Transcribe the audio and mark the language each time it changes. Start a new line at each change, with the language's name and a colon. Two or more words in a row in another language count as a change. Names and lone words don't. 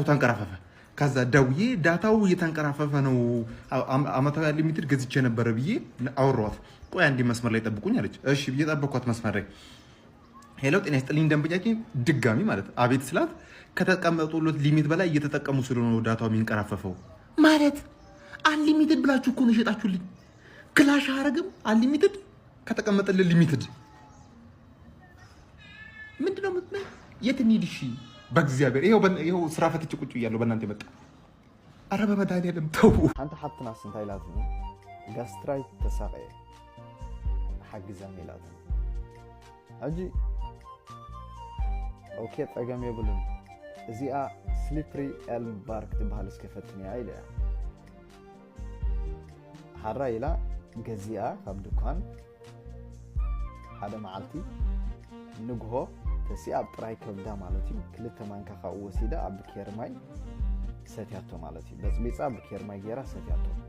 Amharic: ተንቀራፈፈ። ከዛ ደውዬ ዳታው እየተንቀራፈፈ ነው ዓመታዊ አንሊሚትድ ገዝቼ ነበረ ብዬ አወራኋት። ቆይ አንዴ መስመር ላይ ጠብቁኝ አለች። እሺ ብዬ ጠበቅኳት መስመር ላይ። ሄሎ ጤና ይስጥልኝ ደንበኛችን ድጋሚ ማለት አቤት ስላት ከተቀመጡለት ሊሚት በላይ እየተጠቀሙ ስለሆነ ዳታው የሚንቀራፈፈው ማለት አንሊሚትድ ብላችሁ እኮ ነው ሸጣችሁልኝ። ክላሽ አረግም አንሊሚትድ ከተቀመጠልን ሊሚትድ ምንድነው የምትመኝ? የት እንሂድ? እሺ በእግዚአብሔር ይኸው ስራ ፈትቼ ቁጭ እያለሁ በእናንተ የመጣ አረ በመድኃኒዓለም ተው።
Tigrinya: ሓንቲ ሓፍትና ስንታይ ኢላትኒ ጋስትራይት ተሳቀየ ሓግዛኒ ኢላትኒ ሕጂ ኦኬ ፀገም የብሉን እዚኣ
English: slippery elm bark
Tigrinya: ትበሃል እስከፈትንያ ኢለ እያ ሓራ ኢላ ገዚኣ ካብ ድኳን ሓደ መዓልቲ ንግሆ ተሲኣ ኣብ ጥራይ ከብዳ ማለት እዩ 2 ማንካ ካብኡ ወሲዳ ኣብ ብኬር ማይ ሰትያቶ ማለት እዩ በፅቢፃ ብኬር ማይ ጌራ ሰትያቶ